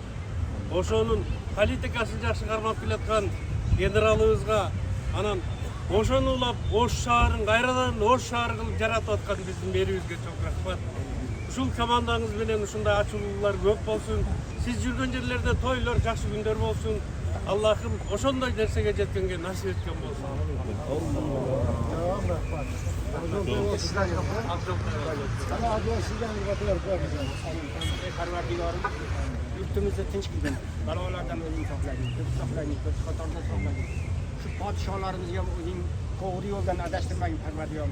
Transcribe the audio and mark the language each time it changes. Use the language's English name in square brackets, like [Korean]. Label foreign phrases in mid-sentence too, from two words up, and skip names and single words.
[Kyrgyz] Ошонун политикасын жакшы кармап келаткан генералыбызга, анан ошону улап Ош шаарын кайрадан Ош шаары кылып жаратып аткан биздин мэрибизге чоң рахмат. Ушул командаңыз менен ушундай ачуулуулар көп болсун. Сиз жүргөн жерлерде тойлор, жакшы күндөр болсун. Аллахым ошондой нерсеге жеткенге насип эткен болсун. [Uzbek] Yurtimizda tinchlikdan, balolardan o'zing saqlaylik, ko'p saqlaylik, ko'p qatorda saqlaylik. Shu podsholarimizga o'zing to'g'ri yo'ldan adashtirmagin, Parvardigorim.